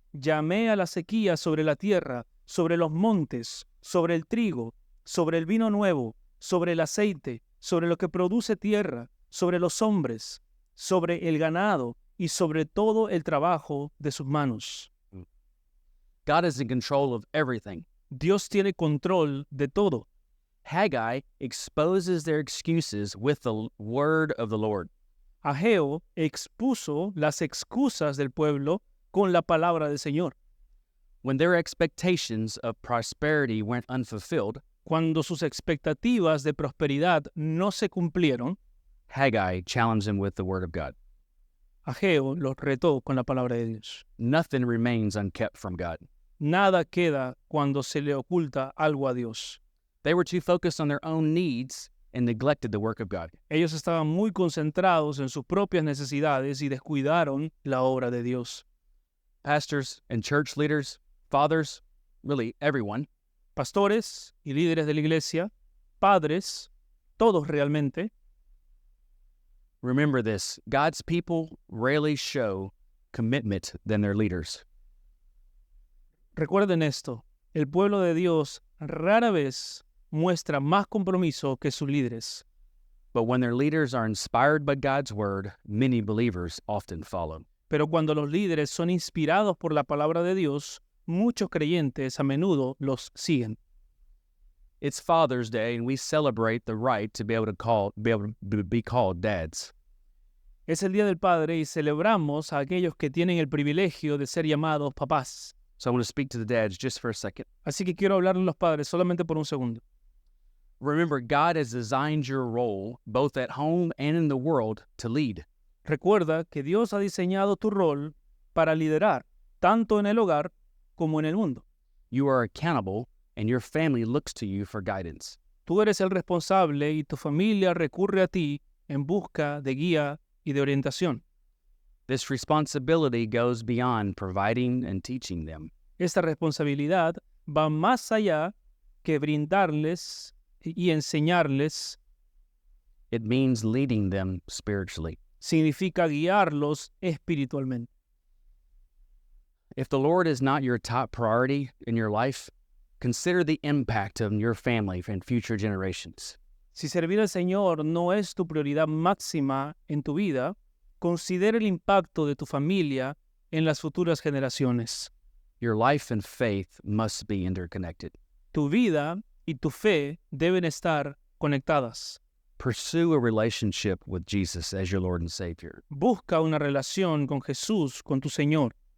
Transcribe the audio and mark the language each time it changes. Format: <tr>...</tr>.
<es>Llamé a la sequía sobre la tierra, sobre los montes, sobre el trigo, sobre el vino nuevo, sobre el aceite, sobre lo que produce tierra, sobre los hombres, sobre el ganado y sobre todo el trabajo de sus manos.</es> <en>God is in control of everything.</en> <es>Dios tiene control de todo.</es> <en>Haggai exposes their excuses with the word of the Lord.</en> <es>Ageo expuso las excusas del pueblo con la palabra del Señor.</es> <en>When their expectations of prosperity went unfulfilled,</en> <es>Cuando sus expectativas de prosperidad no se cumplieron,</es> <en>Haggai challenged them with the word of God.</en> <es>Ageo los retó con la palabra de Dios.</es> <en>Nothing remains unkept from God.</en> <es>Nada queda cuando se le oculta algo a Dios.</es> <en>They were too focused on their own needs and neglected the work of God.</en> <es>Ellos estaban muy concentrados en sus propias necesidades y descuidaron la obra de Dios.</es> <en>Pastors and church leaders, fathers, really everyone,</en> <es>Pastores y líderes de la iglesia, padres, todos realmente,</es> <en>remember this: God's people rarely show commitment than their leaders.</en> <es>recuerden esto, el pueblo de Dios rara vez muestra más compromiso que sus líderes.</es> <en>But when their leaders are inspired by God's word, many believers often follow.</en> <es>Pero cuando los líderes son inspirados por la palabra de Dios, muchos creyentes a menudo los siguen.</es> <en>It's Father's Day, and we celebrate the right to be able to be called dads.</en> <es>Es el Día del Padre y celebramos a aquellos que tienen el privilegio de ser llamados papás.</es> <en>So I want to speak to the dads just for a second.</en> <es>Así que quiero hablar a los padres solamente por un segundo.</es> <en>Remember, God has designed your role, both at home and in the world, to lead.</en> <es>Recuerda que Dios ha diseñado tu rol para liderar, tanto en el hogar como en el mundo.</es> <en>You are accountable, and your family looks to you for guidance.</en> <es>Tú eres el responsable y tu familia recurre a ti en busca de guía y de orientación.</es> <en>This responsibility goes beyond providing and teaching them.</en> <es>Esta responsabilidad va más allá que brindarles y enseñarles.</es> <en>It means leading them spiritually.</en> <es>Significa guiarlos espiritualmente.</es> <en>If the Lord is not your top priority in your life, consider the impact on your family and future generations.</en> <es>Si servir al Señor no es tu prioridad máxima en tu vida, considera el impacto de tu familia en las futuras generaciones.</es> <en>Your life and faith must be interconnected.</en> <es>Tu vida y tu fe deben estar conectadas.</es> <en>Pursue a relationship with Jesus as your Lord and Savior.</en> <es>Busca una relación con Jesús, con tu Señor.</es>